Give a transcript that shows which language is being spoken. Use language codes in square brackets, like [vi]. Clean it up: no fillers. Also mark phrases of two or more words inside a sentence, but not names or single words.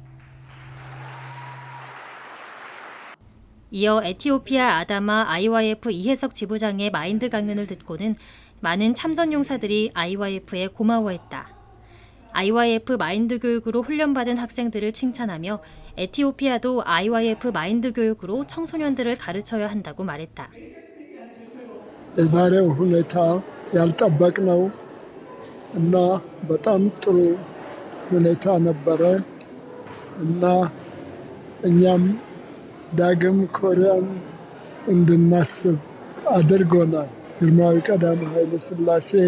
[ko] 이어 에티오피아 아다마 IOF 이혜석 지부장의 마인드 강연을 듣고는 많은 참전용사들이 IOF에 고마워했다. IOF 마인드 교육으로 훈련받은 학생들을 칭찬하며 에티오피아도 IOF 마인드 교육으로 청소년들을 가르쳐야 한다고 말했다. [am] የዛሬው ሁኔታ ያልጠበቅነው እና በጣም ጥሩ ሁኔታ ነበረ እና እኛም ዳግም ኮሪያን እንድናስብ አድርጎናል። ግርማዊ ቀዳማዊ ኃይለ ሥላሴ